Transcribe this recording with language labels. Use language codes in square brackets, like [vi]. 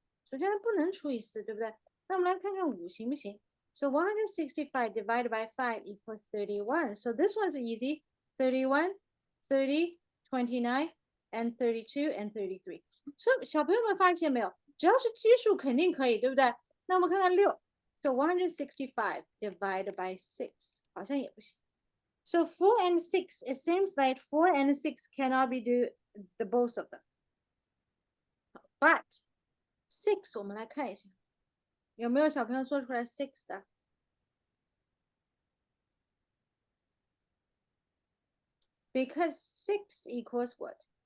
[zh] 首先它不能除以4，对不对？那我们来看看5行不行？ So 165 divided by 5 equals 31. [en] So this one's easy. 31, 30, 29, and 32 and 33. [zh] So 小朋友们发现没有？只要是奇数肯定可以，对不对？那我们看看6。 [en] So 165 divided by 6 好像也不行。 So 4 and 6, it seems like 4 and 6 cannot be do the both of them. [zh] But 6我们来看一下，有没有小朋友做出来 6的？ Because 6 equals what?